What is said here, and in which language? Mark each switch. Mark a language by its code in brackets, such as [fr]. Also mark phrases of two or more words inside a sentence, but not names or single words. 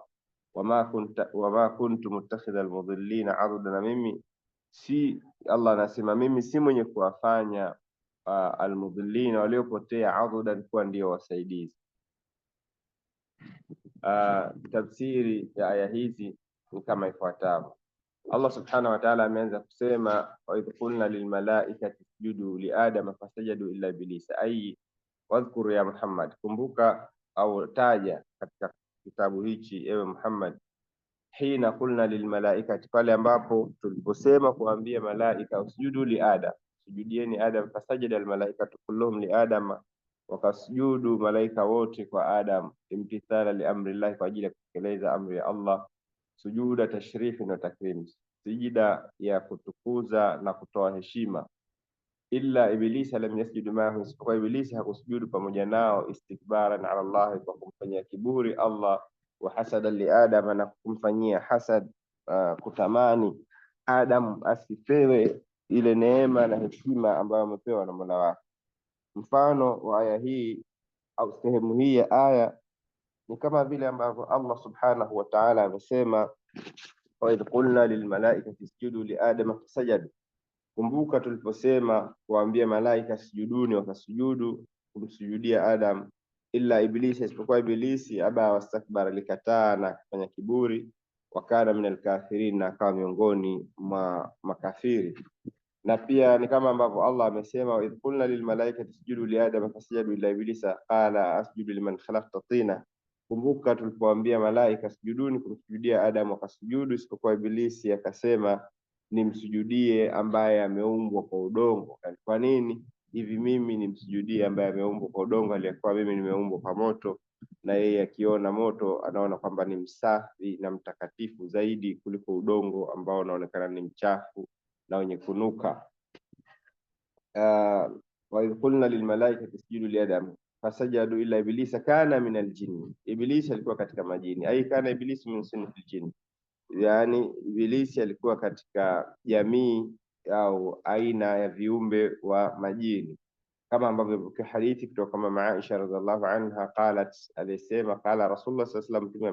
[ar] وما كنت متخذ المضلين عضدا, [sw] na mimi si, Allah anasema mimi si mwenye kuwafanya almudhillina, waliopotea, adudan, kuwa ndio wasaidizi. Tafsiri ya aya hizi ni kama ifuatavyo. [ar] الله سبحانه وتعالى [sw] ameanza kusema, [ar] وإذ قلنا للملائكة اسجدوا لآدم فسجدوا إلا إبليس أي واذكر يا محمد, [sw] kumbuka au taja katika kitabu hichi ewe Muhammad, [ar] حين قلنا للملائكة, [sw] pale ambapo tuliposema kuambia malaika [ar] اسجدوا لآدم, [sw] sujudieni Adam, [ar] فسجد الملائكة كلهم لآدم, [sw] wakasujudu malaika wote kwa Adam, [ar] امتثالا لأمر الله, [sw] kwa ajili ya kutekeleza amri ya Allah, [ar] سجود تشريف [sw] na takrim, sijida ya kutukuza na kutoa heshima. [ar] إلا إبليس لم يسجد معه, [sw] isipokuwa ibilisi hakusujudu pamoja nao, [ar] استكبارا على الله, [sw] kwa kumfanyia kiburi Allah, [ar] وحسدا لآدم, [sw] na kumfanyia hasad, kutamani Adam asipewe ile neema na heshima ambayo amepewa na Mola wake. Mfano wa aya hii au sehemu hii ya aya ni kama vile ambavyo Allah [ar] سبحانه وتعالى [sw] amesema, [ar] وإذ قلنا للملائكة اسجدوا لآدم فسجدوا. [sw] Kumbuka tuliposema kuambia malaika sujuduni, wakasujudu kumsujudia Adam, [ar] إلا إبليس, [sw] isipokuwa ibilisi, [ar] أبى واستكبر, [sw] likataa na kufanya kiburi, [ar] وكان من الكافرين, [sw] na akawa miongoni mwa makafiri. Na pia ni kama ambavyo Allah amesema, [ar] وإذ قلنا للملائكة اسجدوا لآدم فسجدوا إلا إبليس قال أسجد لمن خلقت طينا. [sw] Kumbuka tulipoambia malaika sujuduni kumsujudia Adam, wakasujudu isipokuwa ibilisi akasema nimsujudie ambaye ameumbwa kwa udongo. Kwa nini hivi mimi nimsujudie ambaye ameumbwa kwa udongo, aliyekuwa mimi nimeumbwa kwa moto? Na yeye akiona moto anaona kwamba ni msafi na mtakatifu zaidi kuliko udongo ambao unaonekana ni mchafu na wenye kunuka. [ar] وإذ قلنا للملائكة اسجدوا لآدم فسجدوا إلا إبليس كان من الجن. [sw] Iblisi alikuwa katika majini, [ar] أي كان إبليس من صنف الجن, [sw] yani ibilisi alikuwa katika jamii au aina ya viumbe wa majini, kama ambavyo kwa hadithi kutoka Mama Aisha [ar] رضي الله عنها قالت, [sw] alisema [ar] قال رسول الله صلى الله عليه وسلم,